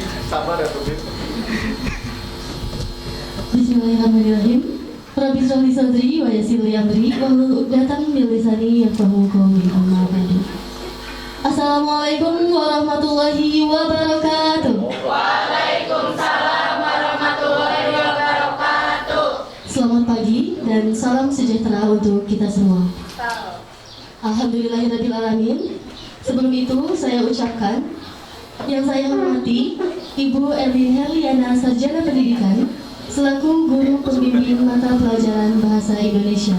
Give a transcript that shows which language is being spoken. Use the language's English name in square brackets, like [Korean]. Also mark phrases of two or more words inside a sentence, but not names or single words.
[Indonesian] Sabar ya Tubin. [Arabic] Bismillahirrahmanirrahim. رب اشرح لي صدري ويسر لي أمري واحلل عقدة من لساني يفقهوا قولي. أما بعد. السلام عليكم ورحمة الله وبركاته. وعليكم السلام ورحمة الله وبركاته. [Indonesian] Selamat pagi dan salam sejahtera untuk kita semua. [Arabic] الحمد لله رب العالمين. [Indonesian] Sebelum itu saya ucapkan yang saya hormati Ibu Erlin Herliana, Sarjana Pendidikan, selaku guru pembimbing mata pelajaran Bahasa Indonesia.